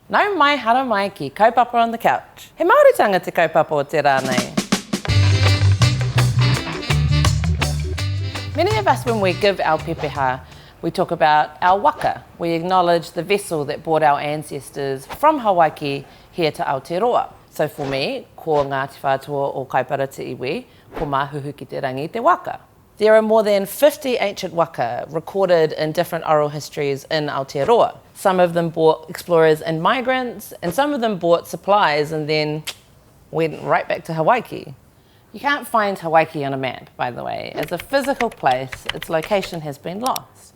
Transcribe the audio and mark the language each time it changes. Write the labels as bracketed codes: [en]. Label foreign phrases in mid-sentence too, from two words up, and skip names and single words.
[mi] Nau mai hara mai ki kaupapa [en] on the couch. [mi] He Māoritanga te kaupapa o te rānei. [en] Many of us, when we give our pepeha, we talk about our waka. We acknowledge the vessel that brought our ancestors from Hawaiki here to Aotearoa. So for me, [mi] ko Ngāti Whātua o Kaipara te iwi, ko māhuhu ki te rangi te waka. [en] There are more than 50 ancient waka recorded in different oral histories in Aotearoa. Some of them brought explorers and migrants, and some of them brought supplies and then went right back to Hawaiki. You can't find Hawaiki on a map, by the way. As a physical place, its location has been lost.